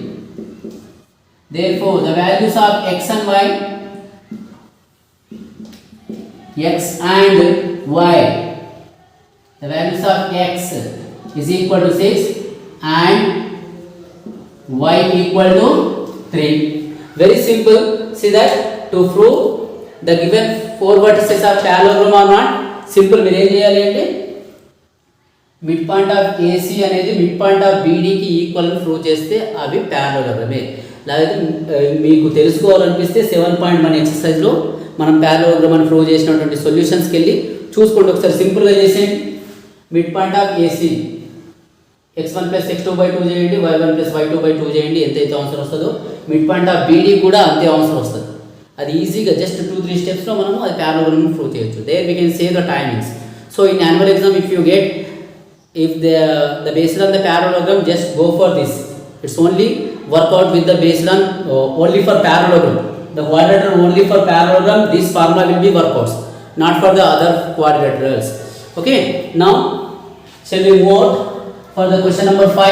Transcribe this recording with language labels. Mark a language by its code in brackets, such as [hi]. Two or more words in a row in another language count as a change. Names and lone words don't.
[en] Therefore the values of x and y the values of x is equal to 6 and y equal to 3. Very simple. See that to prove the given 4 vertices are parallelogram or not, simple [te] మీరు ఏం చేయాలి అంటే [en] mid point of AC అనేది mid point of BD [te] కి ఈక్వల్ అని ప్రూవ్ చేస్తే అవి [en] parallelograme. [te] లేదా మీకు తెలుసుకోవాలనిపిస్తే 7.1 ఎక్సర్సైజ్ లో మనం parallelogram అని ప్రూవ్ చేసినటువంటి సొల్యూషన్స్కి వెళ్ళి చూసుకోండి ఒకసారి. సింపుల్గా చేసేయండి. [en] mid point of AC x1 plus x2 by 2 చేయండి, y1 plus y2 by 2 [te] చేయండి, ఎంతైతే ఆన్సర్ వస్తుందో [en] mid point of BD [te] కూడా అంతే ఆన్సర్ వస్తుంది. అది ఈజీగా జస్ట్ 2-3 స్టెప్స్లో మనము అది parallelogram ప్రూవ్ చేయొచ్చు. [en] There we can save the timings. So in annual exam if you get if the based on the parallelogram, just go for this. It's only work out with the based on only for parallelogram, the quadrilateral only for parallelogram. This formula will be workouts, not for the other quadrilaterals. Okay, now shall we move on for the question number 5?